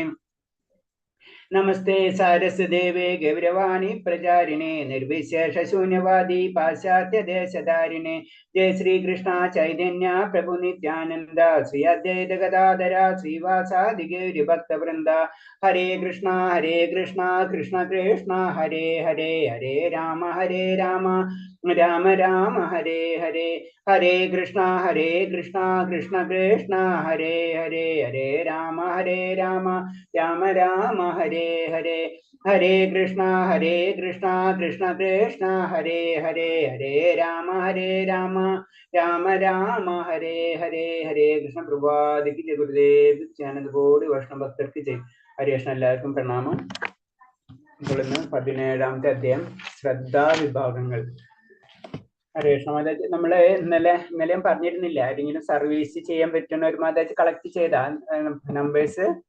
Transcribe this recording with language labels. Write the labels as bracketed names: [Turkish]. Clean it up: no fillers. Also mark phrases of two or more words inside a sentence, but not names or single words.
[Sanskrit] നമസ്തേ സാരസ്വദേവേ ഗൗരവാണി പ്രചാരിണേ നിർവിശേഷ ശൂന്യവാദി പാശ്ചാത്യ ദേശധാരിണേ. ജയ ശ്രീകൃഷ്ണ ചൈതന്യ പ്രഭു നിത്യാനന്ദ ശ്രീ അദ്വൈത ഗദാധര ശ്രീവാസാദി ഗൗരി ഭക്തവൃന്ദ. ഹരേ കൃഷ്ണ കൃഷ്ണ കൃഷ്ണ ഹരേ ഹരേ ഹരേ രാമ രാമ രാമ ഹരേ ഹരേ. ഹരേ കൃഷ്ണ കൃഷ്ണ കൃഷ്ണ ഹരേ ഹരേ ഹരേ രാമ രാമ രാമ ഹരേ ഹരേ. ഹരേ കൃഷ്ണ കൃഷ്ണ കൃഷ്ണ ഹരേ ഹരേ ഹരേ രാമ രാമ രാമ ഹരേ ഹരേ. ഹരേ കൃഷ്ണ. [Malayalam] പ്രഭാതിക്ക് ജയ ഗുരുദേവ് ആനന്ദ കോടി വൈഷ്ണവ ഭക്തർക്ക് ജയ്. [Sanskrit] ഹരേ കൃഷ്ണ. [Malayalam] എല്ലാവർക്കും പ്രണാമം. ഇപ്പോൾ ഇന്ന് 17ാമത്തെ അധ്യായം ശ്രദ്ധാവിഭാഗങ്ങൾ. [Sanskrit] ഹരേ കൃഷ്ണ. [Malayalam] മാതാജി നമ്മള് ഇന്നലെയും പറഞ്ഞിരുന്നില്ല, ആരെങ്കിലും സർവീസ് ചെയ്യാൻ പറ്റുന്ന ഒരു മാതാജി കളക്ട് ചെയ്ത നമ്പേഴ്സ്?